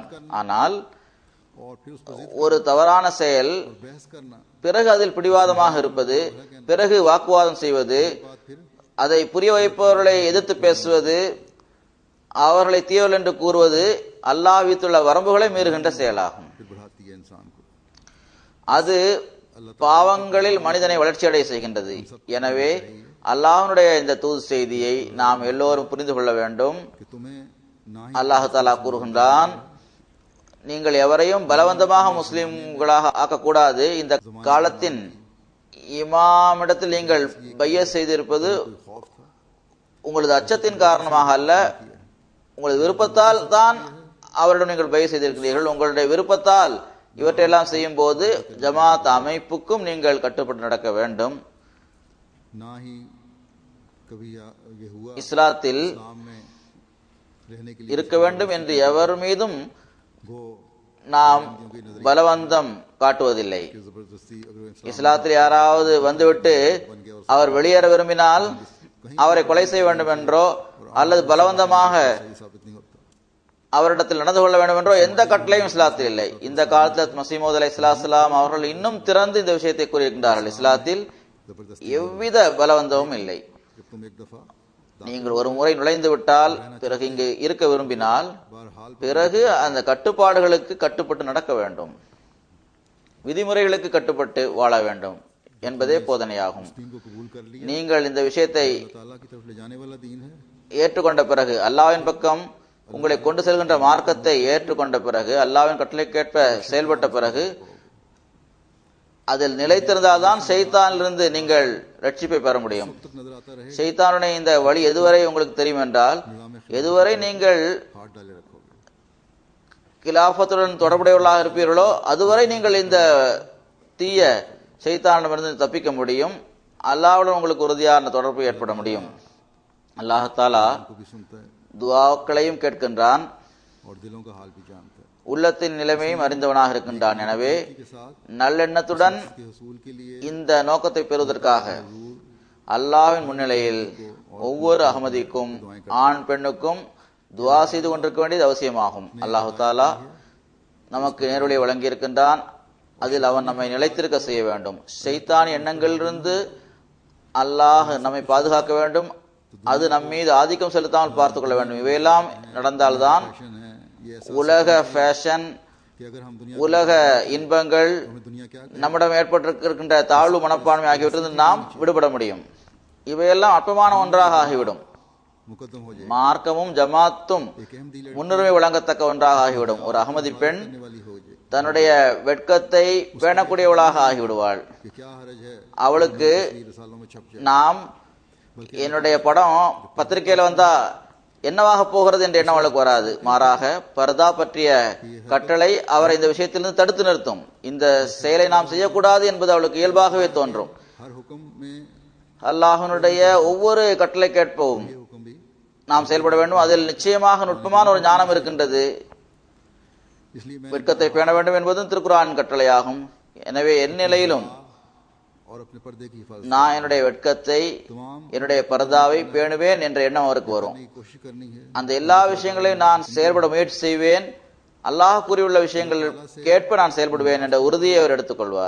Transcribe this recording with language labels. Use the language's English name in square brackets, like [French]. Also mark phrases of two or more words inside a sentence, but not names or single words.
[Tamil] ஆனால் ஒரு தவறான செயல், பிறகு அதில் பிடிவாதமாக இருப்பது, பிறகு வாக்குவாதம் செய்வது, அதை புரிய வைப்பவர்களை எதிர்த்து பேசுவது, அவர்களை தீயவர்கள் என்று கூறுவது அல்லாஹ் விதித்துள்ள வரம்புகளை மீறுகின்ற செயலாகும். அது பாவங்களில் மனிதனை வளர்ச்சியடைய செய்கின்றது. எனவே அல்லாஹ்வுடைய இந்த தூது செய்தியை நாம் எல்லோரும் புரிந்து கொள்ள வேண்டும். [Hindi] कि तुम्हें ना ही [Tamil] அல்லாஹ் தஆலா கூறுகின்றான், நீங்கள் எவரையும் பலவந்தமாக முஸ்லிம்களாக ஆக்கக்கூடாது. இந்த காலத்தின் இமாமிடத்தில் நீங்கள் பைய செய்திருப்பது [Hindi] खौफ था, [Tamil] உங்களது அச்சத்தின் காரணமாக அல்ல, உங்களது விருப்பத்தால் தான் அவரிடம் நீங்கள் பைய செய்திருக்கிறீர்கள். உங்களுடைய விருப்பத்தால் இவற்றையெல்லாம் செய்யும் போது ஜமாத் அமைப்புக்கும் நீங்கள் கட்டுப்பட்டு நடக்க வேண்டும். [Hindi] ना ही कभी ये हुआ [Tamil] இஸ்லாத்தில் [Hindi] इस्लाम में रहने के लिए [Tamil] இருக்க வேண்டும் என்று எவர் மீதும் [Hindi] वो [Tamil] நாம் பலவந்தம் காட்டுவதில்லை. [Hindi] कि जबरदस्ती अगर इंसान [Tamil] இஸ்லாத்தில் யாராவது வந்துவிட்டு அவர் வெளியேற விரும்பினால் அவரை கொலை செய்ய வேண்டும் என்றோ அல்லது பலவந்தமாக [Hindi] सही साबित नहीं होता। [Tamil] அவரிடத்தில் நடந்து கொள்ள வேண்டும் என்றோ எந்த கட்டளையும் இஸ்லாத்தில் இல்லை. இந்த காலத்தில் மசீமூத் அலைஹிஸ்ஸலாம் அவர்கள் இன்னும் திறந்து இந்த விஷயத்தை கூறியிருக்கின்றார்கள். இஸ்லாத்தில் [Hindi] जबरदस्ती [Tamil] எவ்வித பலவந்தமும் இல்லை. [Hindi] जब तुम एक दफा [Tamil] நீங்கள் ஒரு முறை நுழைந்து விட்டால் பிறகு இங்கு இருக்க விரும்பினால் [Hindi] बहरहाल [Tamil] பிறகு அந்த கட்டுப்பாடுகளுக்கு கட்டுப்பட்டு நடக்க வேண்டும், விதிமுறைகளுக்கு கட்டுப்பட்டு வாழ வேண்டும் என்பதே போதனையாகும். [Hindi] दीन को कबूल कर लिया, [Tamil] நீங்கள் இந்த விஷயத்தை [Hindi] अल्लाह ताला की तरफ ले जाने वाला दीन है। [Tamil] ஏற்றுக்கொண்ட பிறகு, அல்லாஹ்வின் பக்கம் உங்களை கொண்டு செல்கின்ற மார்க்கத்தை ஏற்றுக்கொண்ட பிறகு, அல்லாஹ்வின் கட்டளைக்கேற்ப செயல்பட்ட பிறகு, அதில் நிலைத்திருந்தால்தான் ஷைத்தானிலிருந்து நீங்கள் ரட்சிப்பை பெற முடியும். [Hindi] तक नजर आता रहे [Tamil] ஷைத்தானுடைய இந்த வழி எதுவரை உங்களுக்கு தெரியும் என்றால், எதுவரை நீங்கள் [Hindi] हाथ डाले रखोगे। [Tamil] கிலாஃபத்துடன் தொடர்புடையவர்களாக இருப்பீர்களோ அதுவரை நீங்கள் இந்த தீய ஷைத்தானிடமிருந்து தப்பிக்க முடியும். அல்லாஹ்வுடன் உங்களுக்கு உறுதியான தொடர்பு ஏற்பட முடியும். அல்லாஹ் தஆலா [Hindi] को भी सुनता है [Tamil] துஆக்களையும் கேட்கின்றான், [Hindi] और दिलों का हाल भी जानता है। [Tamil] உள்ளத்தின் நிலைமையும் அறிந்தவனாக இருக்கின்றான். எனவே [Hindi] के साथ [Tamil] நல்லெண்ணத்துடன் [Hindi] के हसूल के लिए [Tamil] இந்த நோக்கத்தை பெறுவதற்காக அல்லாஹ்வின் முன்னிலையில் ஒவ்வொரு அகமதிக்கும் ஆண் பெண்ணுக்கும் துஆ செய்து கொண்டிருக்க வேண்டியது அவசியமாகும். அல்லாஹு தஆலா நமக்கு நேர்வழியை வழங்கி இருக்கின்றான். அதில் அவன் நம்மை நிலைத்திருக்க செய்ய வேண்டும். ஷைத்தானிய எண்ணங்களிலிருந்து அல்லாஹ் நம்மை பாதுகாக்க வேண்டும். அது நம் மீது ஆதிக்கம் செலுத்தாமல் பார்த்துக் கொள்ள வேண்டும். இவையெல்லாம் நடந்தால்தான் [Hindi] फैशन है ये ऐसा [Tamil] உலக ஃபேஷன், [Hindi] कि अगर हम दुनिया [Tamil] உலக இன்பங்கள், [Hindi] हमें दुनिया क्या [Tamil] நம்மிடம் ஏற்பட்டிருக்கின்ற தாழ்வு மனப்பான்மை ஆகியவற்றிலிருந்து நாம் விடுபட முடியும். இவையெல்லாம் அற்பமான ஒன்றாக ஆகிவிடும். [Hindi] मुकद्दम हो जाए, [Tamil] மார்க்கமும் ஜமாத்தும் [Hindi] एक अहम दिल [Tamil] முன்னுரிமை வழங்கத்தக்க ஒன்றாக ஆகிவிடும். ஒரு அகமதி பெண் [Hindi] करने वाली हो जाए [Tamil] தன்னுடைய வெட்கத்தை பேணக்கூடியவளாக ஆகிவிடுவாள். [Hindi] कि क्या हरज है [Tamil] அவளுக்கு [Hindi] ये रसालों में छप जाए। [Tamil] நாம் என்னுடைய படம் பத்திரிகையில வந்தா என்னவாக போகிறது என்ற எண்ணம் அவளுக்கு வராது. மாறாக பர்தா பற்றிய கட்டளை அவரை இந்த விஷயத்திலிருந்து தடுத்து நிறுத்தும். இந்த செயலை நாம் செய்யக்கூடாது என்பது அவளுக்கு இயல்பாகவே தோன்றும். [Hindi] हर हुक्म में [Tamil] அல்லாஹ்வினுடைய ஒவ்வொரு கட்டளை கேட்பவும் [Hindi] ये हुक्म भी, [Tamil] நாம் செயல்பட வேண்டும். அதில் நிச்சயமாக நுட்பமான ஒரு ஞானம் இருக்கின்றது. [Hindi] इसलिए मैं [Tamil] வெட்கத்தை பேண வேண்டும் என்பதும் திருக்குர்ஆனின் கட்டளையாகும். எனவே என் நிலையிலும் [Hindi] और अपने पर्दे की हिफाजत [Tamil] நான் என்னுடைய வெட்கத்தை, [Hindi] तमाम [Tamil] என்னுடைய பர்தாவை பேணுவேன் என்ற எண்ணம் அவருக்கு வரும். [Hindi] करने की कोशिश करनी है। [Tamil] அந்த எல்லா விஷயங்களையும் நான் செயல்பட முயற்சி செய்வேன், அல்லாஹ் கூறியுள்ள விஷயங்கள் கேட்ப நான் செயல்படுவேன் என்ற உறுதியை அவர் எடுத்துக்கொள்வார்.